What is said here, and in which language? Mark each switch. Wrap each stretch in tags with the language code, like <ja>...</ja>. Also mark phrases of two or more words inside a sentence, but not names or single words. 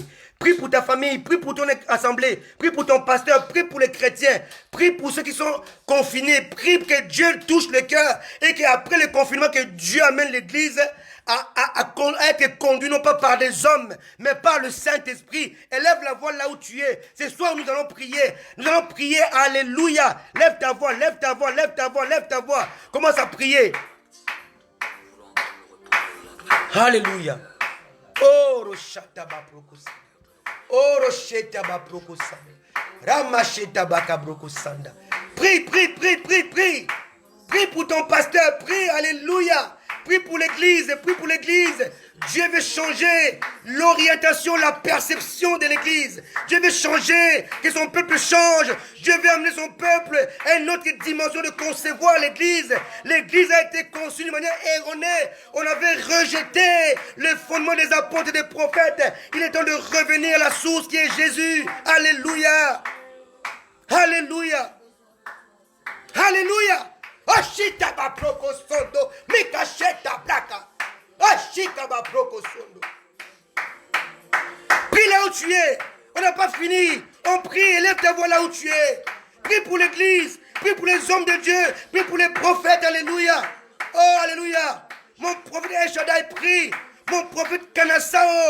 <fr>Prie pour ta famille, prie pour ton assemblée, prie pour ton pasteur, prie pour les chrétiens, prie pour ceux qui sont confinés, prie que Dieu touche le cœur et qu'après le confinement, que Dieu amène l'église à être conduit non pas par des hommes, mais par le Saint-Esprit. Élève la voix là où tu es. Ce soir, nous allons prier. Nous allons prier. Alléluia. Lève ta voix, lève ta voix, lève ta voix, lève ta voix. Commence à prier. Alléluia. Oh, Roshataba Prokosa. Oh, Roshetaba Prokosa. Ramashetaba Kabrokosanda. Prie, prie, prie, prie, prie. Prie pour ton pasteur, prie, alléluia. Prie pour l'église, prie pour l'église. Dieu veut changer l'orientation, la perception de l'église. Dieu veut changer, que son peuple change. Dieu veut amener son peuple à une autre dimension de concevoir l'église. L'église a été conçue d'une manière erronée. On avait rejeté le fondement des apôtres et des prophètes. Il est temps de revenir à la source qui est Jésus. Alléluia. Alléluia. Alléluia. Ashita ba proko sondo, mikasheta blaka. Ashika ba proko sondo. Prie là où tu es. On n'a pas fini. On prie, élève ta voix là où tu es. Prie pour l'église. Prie pour les hommes de Dieu. Prie pour les prophètes. Alléluia. Oh, alléluia. Mon prophète El Shaddai prie. Mon prophète Kanasao.</fr>